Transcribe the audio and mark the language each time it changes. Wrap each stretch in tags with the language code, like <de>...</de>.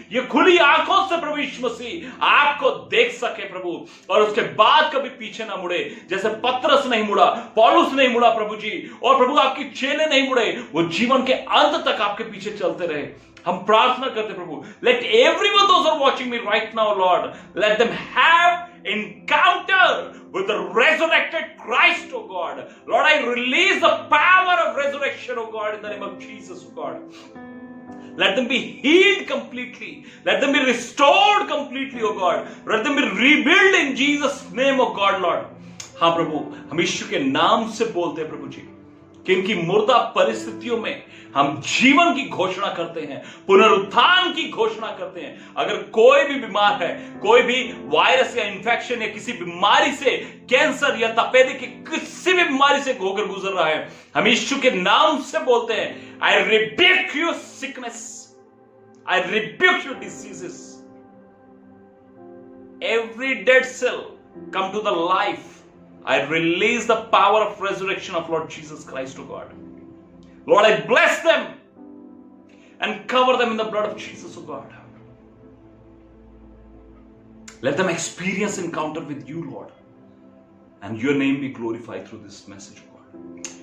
<hi>ये खुली आंखों से प्रभु यीशु मसीह आपको देख सके प्रभु, और उसके बाद कभी पीछे ना मुड़े, जैसे पतरस नहीं मुड़ा, पौलुस नहीं मुड़ा प्रभु जी, और प्रभु आपकी चेले नहीं मुड़े, वो जीवन के अंत तक आपके पीछे चलते रहे। हम प्रार्थना करते प्रभु,</hi> <en>Let everyone those are watching me right now lord, let them have encounter with the resurrected Christ, oh God. Lord, I release the power of resurrection, oh God, in the name of Jesus, oh God. Let them be healed completely. Let them be restored completely, oh God. Let them be rebuilt in Jesus' name, oh God, Lord.</en> <hi>हाँ प्रभु, हम यीशु के नाम से बोलते हैं प्रभु जी कि इनकी मुर्दा परिस्थितियों में हम जीवन की घोषणा करते हैं, पुनरुत्थान की घोषणा करते हैं। अगर कोई भी बीमार है, कोई भी वायरस या इंफेक्शन या किसी बीमारी से, कैंसर या तपेदी की किसी भी बीमारी से होकर गुजर रहा है, हम यीशु के नाम से बोलते हैं,</hi> <en>I rebuke your sickness, I rebuke your diseases, every dead cell come to the life. I release the power of resurrection of Lord Jesus Christ, oh God. Lord, I bless them and cover them in the blood of Jesus, oh God. Let them experience encounter with you, Lord, and your name be glorified through this message, oh God.</en>